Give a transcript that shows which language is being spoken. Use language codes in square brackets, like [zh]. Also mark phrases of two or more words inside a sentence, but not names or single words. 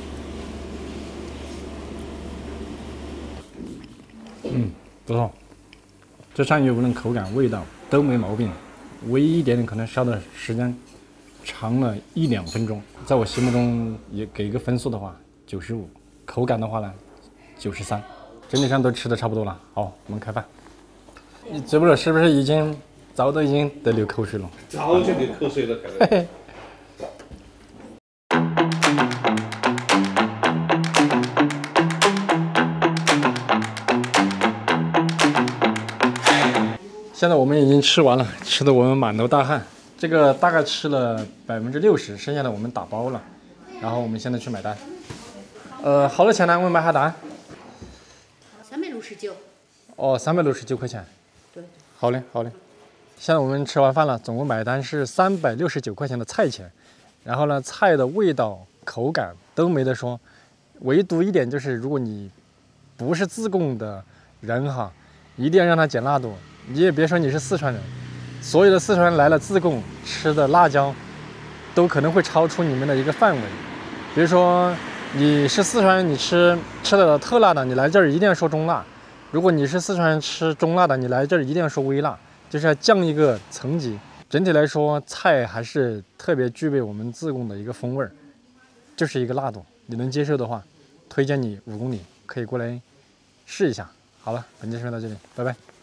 [zh] 不錯，這鳝魚無論口感、味道都沒毛病，唯一一點點可能燒的時間長了1、2分鐘。在我心目中也給一個分數的話，95，口感的話呢93，整體上都吃的差不多了。好，我們開飯。你知不知道是不是早都已經得流口水了？早就流口水了，嘿嘿。現在我們已經吃完了，吃的我們滿頭大汗。這個大概吃了60%，剩下的我們打包了。然後我們現在去買單。好多錢呢？我們買下單。 369。哦，369塊錢。對。好嘞，好嘞。現在我們吃完飯了，總共買單是369塊錢的菜錢。然後呢，菜的味道、口感都沒得說，唯獨一點就是，如果你不是自貢的人哈，一定要讓他減辣度。你也別說你是四川人，所有的四川人來了自貢吃的辣椒，都可能會超出你們的一個範圍。比如說你是四川人，你吃的特辣的，你來這兒一定要說中辣；如果你是四川人吃中辣的，你來這兒一定要說微辣，就是要降一個層級。整體來說，菜還是特別具備我們自貢的一個風味兒，就是一個辣度。你能接受的話，推薦你5公里可以過來試一下。好了，本期視頻到這裡，拜拜。